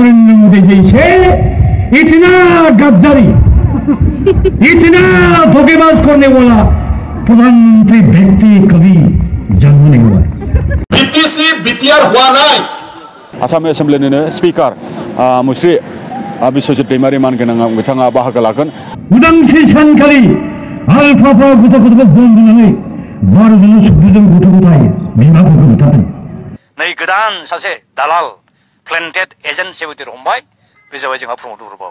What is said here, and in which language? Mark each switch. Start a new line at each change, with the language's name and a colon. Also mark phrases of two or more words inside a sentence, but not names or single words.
Hindi: नरेंद्र मोदी जैसे इतना गद्दारी इतना धोखेबाज करने वाला प्रधानमंत्री व्यक्ति कभी जन्म नहीं हुआ। बीटीसी बीटीआर हुआ नहीं।
Bodo: आसाम एसेम्बलिनिनो स्पीकार मुश्री बिश्वजित दैमारी मानगोनां बिथाङा बाहागो लागोन। उदांस्रि सानखालि आलफाफा गथ' गथ'खौ बन्दुनानै भारतनि सुबुंजों गथ' गथाय बिमाफोरखौ बुथारदों। नै गोदान सासे दालाल
English: planted agent secretary
Bodo: हमबाय बे जाबाय जोंहा प्रमद बर'बाव।